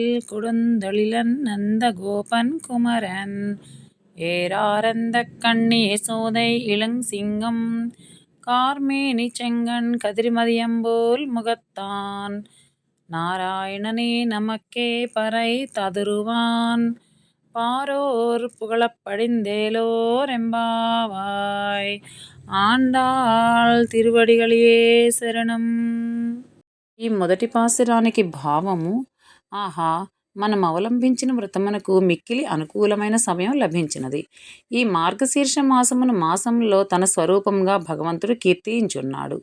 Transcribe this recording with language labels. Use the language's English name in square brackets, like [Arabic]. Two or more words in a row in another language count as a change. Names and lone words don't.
[Tamil] கொடுந்தொழிலன் நந்த கோபன் குமரன் ஏராரந்த கண்ணி சோதை இளஞ்சிங்கம் கார்மேனி செங்கண் கதிர்மதியம்போல் முகத்தான் நாராயணனே நமக்கே பறை ததுருவான் பாரோர் புகழப் படிந்தேலோர் எம்பாவாய். ஆண்டாள் திருவடிகளே சரணம். [Telugu] ఈ మొదటి పాసురానికి భావము, ఆహా, మనం అవలంబించిన వ్రతమునకు మిక్కిలి అనుకూలమైన సమయం లభించినది. ఈ మార్గశీర్ష మాసమును మాసంలో తన స్వరూపంగా భగవంతుడు కీర్తించున్నాడు.